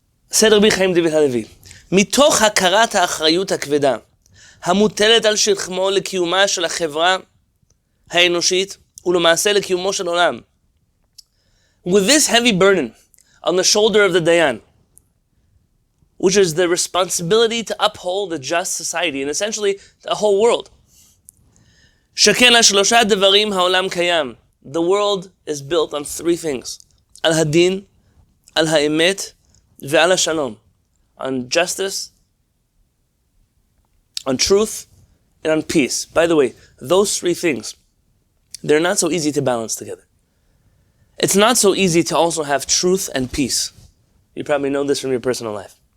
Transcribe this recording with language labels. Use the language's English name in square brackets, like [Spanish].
[Hebrew] said Rabbi Haim David Halevy, מתוך הכרת האחריות הכבדה המוטלת על שכמו לקיומה של החברה האנושית ולמעשה לקיומו של עולם. [English] With this heavy burden on the shoulder of the Dayan, which is the responsibility to uphold a just society and essentially the whole world. [Hebrew] שכן לשלושה דברים העולם קיים. [English] The world is built on three things. [Hebrew] על הדין, על האמת, ועל השלום. [English] On justice, on truth, and on peace. By the way, those three things, they're not so easy to balance together. It's not so easy to also have truth and peace. You probably know this from your personal life.